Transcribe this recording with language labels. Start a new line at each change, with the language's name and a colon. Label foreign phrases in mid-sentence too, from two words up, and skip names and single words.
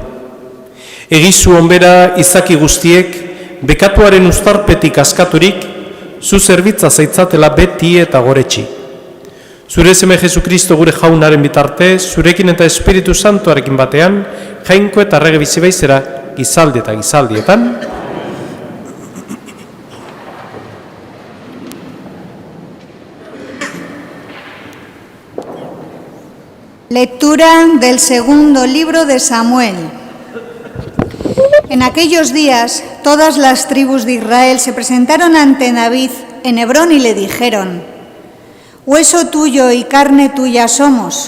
Basque: Egizu onbera izaki guztiek, bekatuaren uztarpetik askaturik, zu zerbitza zaitzatela beti eta goretxi. Zure seme Jesukristo gure jaunaren bitarte, zurekin eta Espiritu Santuarekin batean, jainko eta errege bizibaizera gizaldi eta gizaldietan.
Spanish: Lectura del segundo libro de Samuel. En aquellos días, todas las tribus de Israel se presentaron ante David en Hebrón y le dijeron: «Hueso tuyo y carne tuya somos.